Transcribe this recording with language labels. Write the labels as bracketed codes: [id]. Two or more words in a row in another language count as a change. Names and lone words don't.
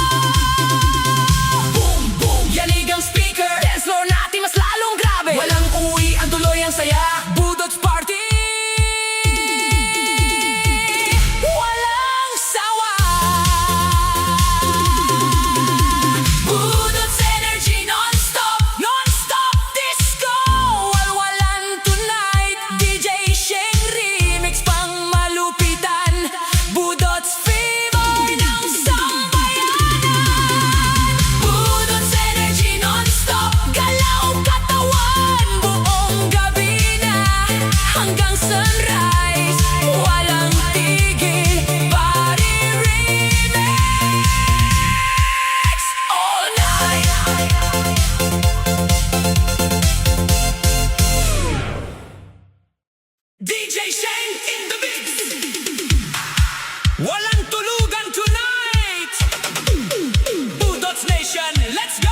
[tl] Boom, boom, yanig ang speaker. [en] Dance floor [tl] natin mas lalong grabe. Walang uwi, ang tuloy ang saya. Budots Party, walang sawa. [en] Budots energy non-stop, non-stop disco. [tl] Walwalan tonight, DJ Sheng Remix pang malupitan. Budots fever ng sambayanan. Budots [en] energy non-stop, [tl] galaw katawan. Buong gabi na hanggang sunrise, walang tigil. [en] Party Remix all night. DJ Shane in the mix. [tl] Walang tulugan tonight. [en] Budots Nation, let's go.